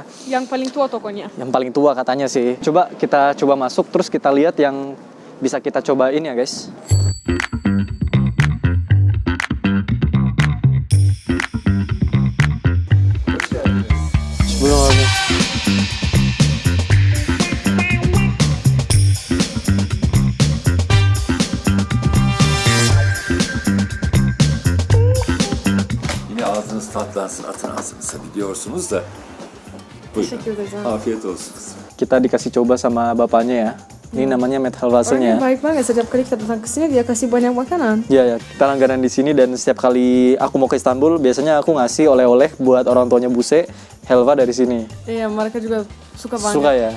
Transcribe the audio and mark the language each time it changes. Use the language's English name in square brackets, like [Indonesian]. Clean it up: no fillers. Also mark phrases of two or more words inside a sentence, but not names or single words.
[Indonesian] Yang paling tua tokonya. Yang paling tua katanya sih. Coba kita masuk, terus kita lihat yang bisa kita cobain ya guys. Sebelum lagi. [Turkish] Yine ağzınız tatlansın, atın ağzınıza biliyorsunuz da. Buyurun. Teşekkür ederiz abi. Afiyet olsun kızım. [Indonesian] Kita dikasih coba sama bapaknya ya. Ini namanya [Turkish] met helvasınya. [Indonesian] Baik banget, setiap kali kita datang ke sini dia kasih banyak makanan. Ya, kita langganan di sini dan setiap kali aku mau ke Istanbul, biasanya aku ngasih oleh-oleh buat orang tuanya Buse, helva dari sini. Iya, mereka juga suka banget. Suka ya?